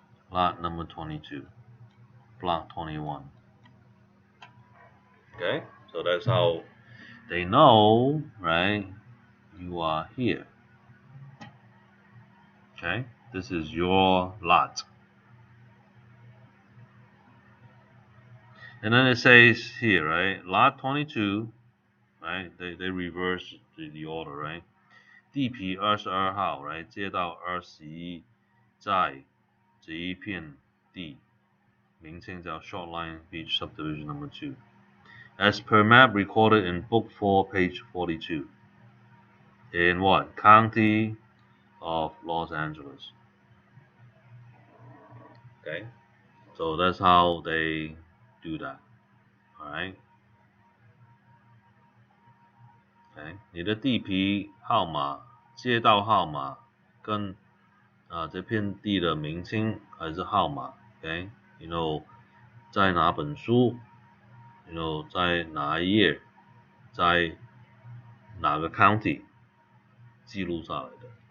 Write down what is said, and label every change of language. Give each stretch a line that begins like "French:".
English: lot number 22 block 21 okay so that's how they know right you are here okay this is your lot And then it says here, right? Lot 22, right? They reverse the order, right?
Chinese: 地皮22号 right 接到21在这一片地，名称叫 Shortline Beach Subdivision Number 2.
English: As per map recorded in Book 4, page 42. In what? County of Los Angeles. Okay? So that's how they do that. Alright? Okay?
Chinese: 你的地皮号码、街道号码跟这片地的名称还是号码 ，OK， you know 在哪本书 ，you know 在哪一页，在哪个 county 记录下来的。